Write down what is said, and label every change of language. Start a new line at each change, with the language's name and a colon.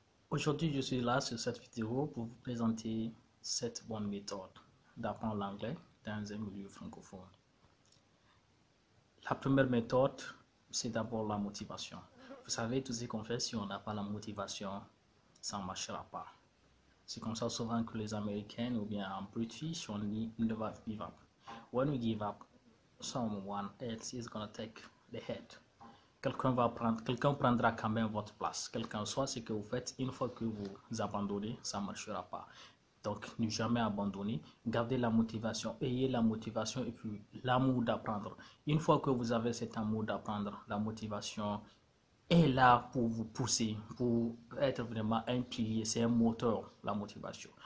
French: Aujourd'hui, je suis là sur cette vidéo pour vous présenter 7 bonnes méthodes d'apprendre l'anglais dans un milieu francophone. La première méthode, c'est d'abord la motivation. Vous savez, tout ce qu'on fait, si on n'a pas la motivation, ça ne marchera pas. C'est comme ça souvent que les Américains ou bien en British, on dit
English: never give up. When we give up, someone else is gonna take the head.
French: Quelqu'un prendra quand même votre place. Quelqu'un soit ce que vous faites, une fois que vous abandonnez, ça ne marchera pas. Donc, ne jamais abandonner, gardez la motivation, ayez la motivation et puis l'amour d'apprendre. Une fois que vous avez cet amour d'apprendre, la motivation est là pour vous pousser, pour être vraiment un pilier, c'est un moteur, la motivation.